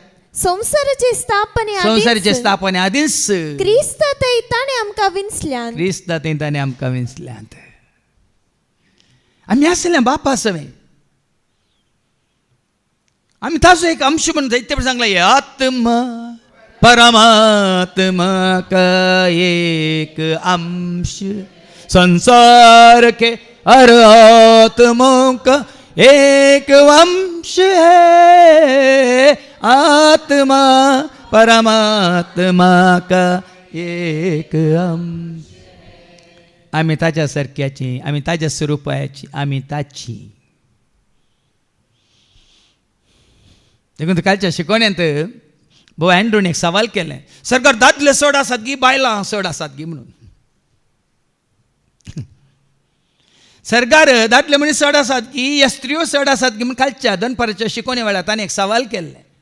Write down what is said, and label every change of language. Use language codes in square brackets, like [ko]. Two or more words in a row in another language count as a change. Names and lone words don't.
[kok] संसाराचे स्थापने आदींच क्रिस्त ताणे आमकां विंचल्यान, क्रिस्त ताणे आमकां विंचल्यांत. आमी आसल्या बापा सवें, आमी ताजो एक अंश म्हणून जायते फावटी सांगला [hi] आत्मा परमात्मा का एक अंश, संसार के हर आत्माओं का एक वंश है, आत्मा परमात्मा का एक अंश. [kok] आमी ताच्या सारक्याची, आमी ताच्या स्वरुपाची, आमी ताची. देखून कालच्या शिकवण्यांत भाऊ अँड्रून एक सवाल केलें, सरकार दादले चड आसात गी बायलां चड आसात गी म्हणून. सरकार दादले मनीस चड आसात की ह्या स्त्रियो चड आसात की म्हणून कालच्या दनपाराच्या शिकवणे वेळार ताणें एक सवाल केल्ले.